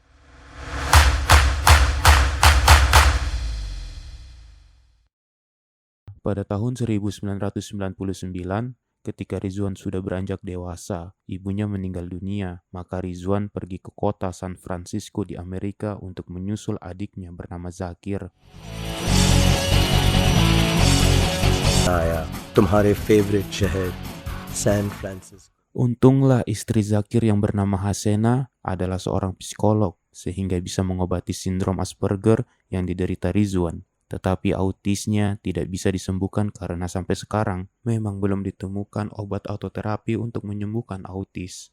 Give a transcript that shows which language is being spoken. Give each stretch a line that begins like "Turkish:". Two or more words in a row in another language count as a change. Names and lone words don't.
Indonesian: Pada tahun 1999, ketika Rizwan sudah beranjak dewasa, ibunya meninggal dunia, maka Rizwan pergi ke kota San Francisco di Amerika untuk menyusul adiknya bernama Zakir.
Hindi: आया तुम्हारे फेवरेट शहर सैन फ्रांसिस्को.
Indonesian: Untunglah istri Zakir yang bernama Hasena adalah seorang psikolog, sehingga bisa mengobati sindrom Asperger yang diderita Rizwan. Tetapi autisnya tidak bisa disembuhkan karena sampai sekarang memang belum ditemukan obat atau terapi untuk menyembuhkan autis.